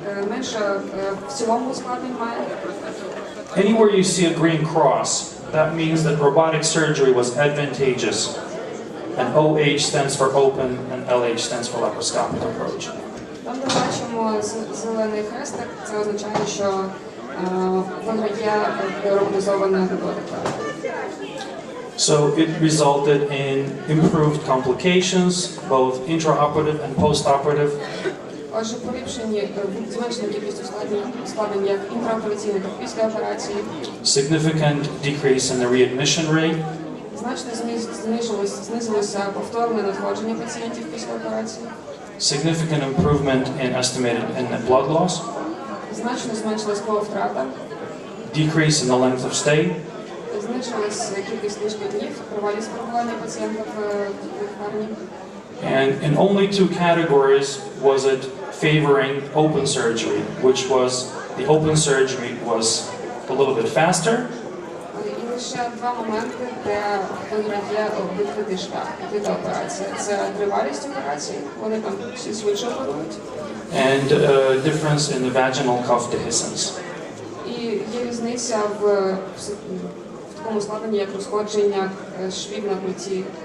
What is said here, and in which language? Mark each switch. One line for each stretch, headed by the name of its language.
Ukrainian: менше в цілому ускладнень має.
English: anywhere you see a green cross, that means that robotic surgery was advantageous. And OH stands for open and LH stands for laparoscopic approach.
Ukrainian: Там, де бачимо зелений хрестик, це означає, що виграє роботизована методика.
English: So it resulted in improved complications, both intraoperative and postoperative.
Ukrainian: Отже, зменшення кількість ускладнень як інтраопераційно, так і після операції.
English: Significant decrease in the readmission rate.
Ukrainian: Значно знизилося повторне надходження пацієнтів після операції.
English: Significant improvement in estimated net blood loss.
Ukrainian: Значно зменшилась крововтрата.
English: Decrease in the length of stay.
Ukrainian: Зменшилась кількість ліжкоднів, тривалість перебування пацієнта в лікарні.
English: And in only two categories was it favoring open surgery, which was the open surgery was a little bit faster.
Ukrainian: І лише два моменти, де виграє відкритий шлях, відкрита операція. Це тривалість операції, вони там всі швидше оперують.
English: And difference in the vaginal cuff dehiscence.
Ukrainian: І є різниця в такому складенні, як розходження швів на культі.